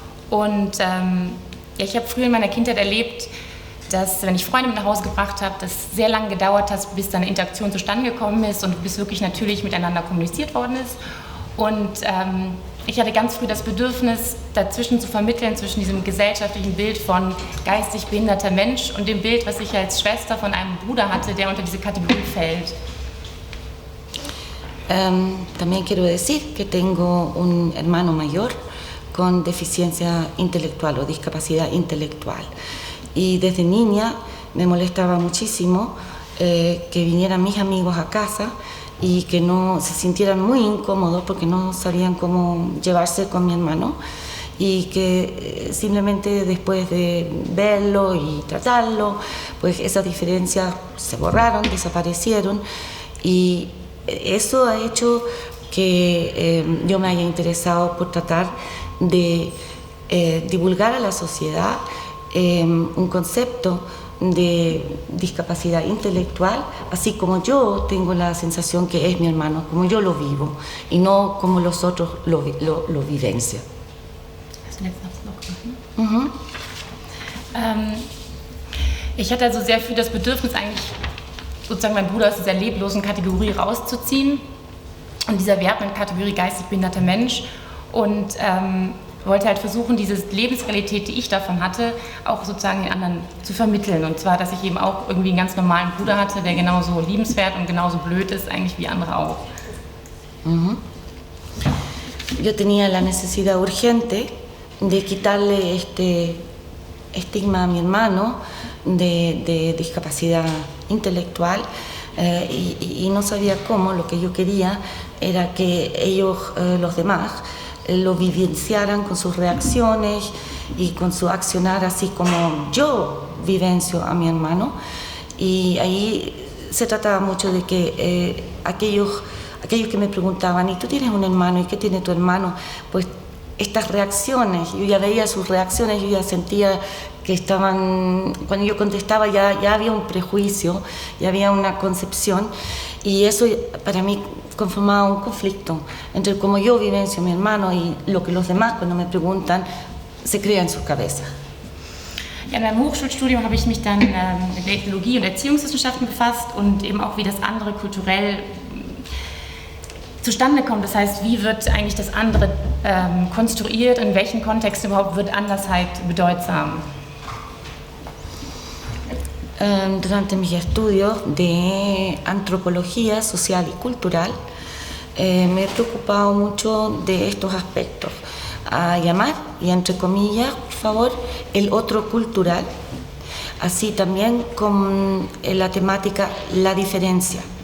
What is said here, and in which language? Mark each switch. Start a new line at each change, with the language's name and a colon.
German: Und ich habe früher in meiner Kindheit erlebt, dass, wenn ich Freunde mit nach Hause gebracht habe, das sehr lange gedauert hat, bis dann eine Interaktion zustande gekommen ist und bis wirklich natürlich miteinander kommuniziert worden ist. Und ich hatte ganz früh das Bedürfnis, dazwischen zu vermitteln, zwischen diesem gesellschaftlichen Bild von geistig behinderter Mensch und dem Bild, was ich als Schwester von einem Bruder hatte, der unter diese Kategorie fällt.
Spanish: También quiero decir que tengo un hermano mayor con deficiencia intelectual o discapacidad intelectual. Y desde niña me molestaba muchísimo que vinieran mis amigos a casa y que no se sintieran muy incómodos porque no sabían cómo llevarse con mi hermano y que simplemente después de verlo y tratarlo, pues esas diferencias se borraron, desaparecieron y eso ha hecho que yo me haya interesado por tratar de divulgar a la sociedad un concepto de discapacidad intelectual, así como yo tengo la sensación que es mi hermano, como yo lo vivo y no como los otros lo vivencian.
German: Hast du den Satz noch gemacht? Ich hatte also sehr früh das Bedürfnis, eigentlich sozusagen meinen Bruder aus dieser leblosen Kategorie rauszuziehen und dieser wertenden Kategorie geistig behinderter Mensch und wollte halt versuchen, diese Lebensrealität, die ich davon hatte, auch sozusagen den anderen zu vermitteln. Und zwar, dass ich eben auch irgendwie einen ganz normalen Bruder hatte, der genauso liebenswert und genauso blöd ist, eigentlich wie andere auch.
Spanish: Yo tenía la necesidad urgente de quitarle este estigma a mi hermano de discapacidad intelectual y no sabía cómo. Lo que yo quería era que ellos, los demás, lo vivenciaran con sus reacciones y con su accionar, así como yo vivencio a mi hermano. Y ahí se trataba mucho de que aquellos que me preguntaban, ¿y tú tienes un hermano? ¿Y qué tiene tu hermano? Pues estas reacciones, yo ya veía sus reacciones, yo ya sentía que estaban, cuando yo contestaba ya había un prejuicio, ya había una concepción y eso para mí conformaba un conflicto entre cómo yo vivencio a mi hermano y lo que los demás cuando me preguntan se crea en sus cabezas.
German: Ja, in meinem Hochschulstudium habe ich mich dann mit der Ethnologie und Erziehungswissenschaften befasst und eben auch, wie das andere kulturell zustande kommt. Das heißt, wie wird eigentlich das andere konstruiert, in welchen Kontexten überhaupt wird Andersheit bedeutsam?
Spanish: Durante mis estudios de antropología social y cultural me he preocupado mucho de estos aspectos, a llamar, y entre comillas, por favor, el otro cultural, así también con la temática la diferencia.